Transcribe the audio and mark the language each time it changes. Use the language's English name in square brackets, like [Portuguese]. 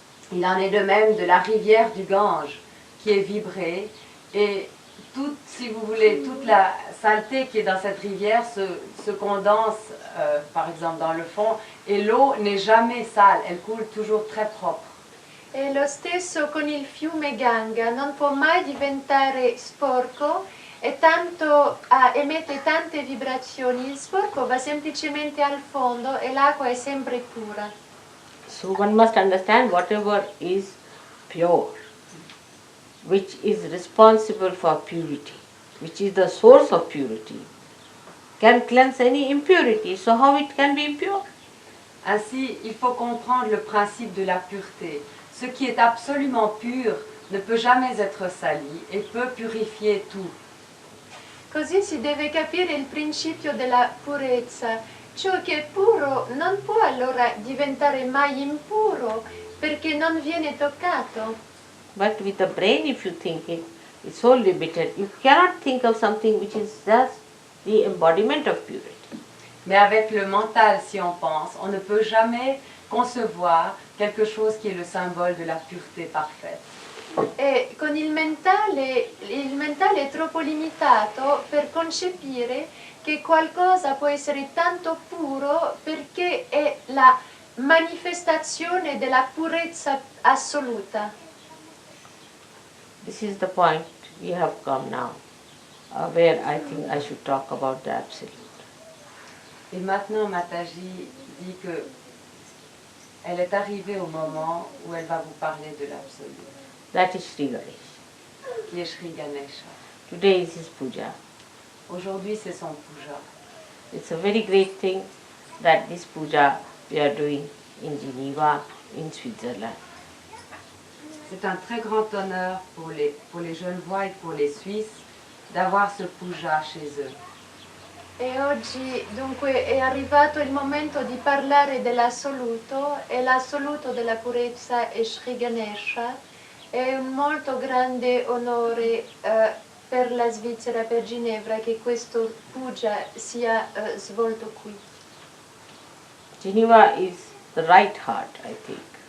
[French] Il en est de même de la rivière du Gange qui est vibrée et toute, si vous voulez, toute la saleté qui est dans cette rivière se condense par exemple dans le fond et l'eau n'est jamais sale, elle coule toujours très propre. [Italian] E lo stesso con il fiume Ganga, non può mai diventare sporco e tanto emette tante vibrazioni, il sporco va semplicemente al fondo e l'acqua è sempre pura. [English] So one must understand whatever is pure, which is responsible for purity, which is the source of purity, can cleanse any impurity. So how it can be impure? [French] Ainsi, il faut comprendre le principe de la pureté. Ce qui est absolument pur ne peut jamais être sali et peut purifier tout. [Italian] Così si deve capire il principio della purezza. Ciò che è puro non può allora diventare mai impuro perché non viene toccato. [English] But with the brain, if you think it, it's so limited. You cannot think of something which is just the embodiment of purity. [French] Mais avec le mental, si on pense, on ne peut jamais concevoir quelque chose qui est le symbole de la pureté parfaite. [Italian] E con il mentale è troppo limitato per concepire che qualcosa può essere tanto puro perché è la manifestazione della purezza assoluta. [English] This is the point we have come now, where I think I should talk about the absolute. [French] Et maintenant, Mataji dit que elle est arrivée au moment où elle va vous parler de l'absolu, [English] That is Sri Ganesh. [French] qui est Sri Ganesha. [English] Today is his puja. [French] Aujourd'hui, c'est son puja. [English] It's a very great thing that this puja we are doing in Geneva, in Switzerland. [French] C'est un très grand honneur pour les Genevois et pour les Suisses d'avoir ce puja chez eux. [Italian] E oggi dunque è arrivato il momento di parlare dell'assoluto e l'assoluto della purezza è Sri Ganesha. È un molto grande onore per la Svizzera, per Ginevra, che questo puja sia svolto qui. [English] Geneva is the right heart, I think.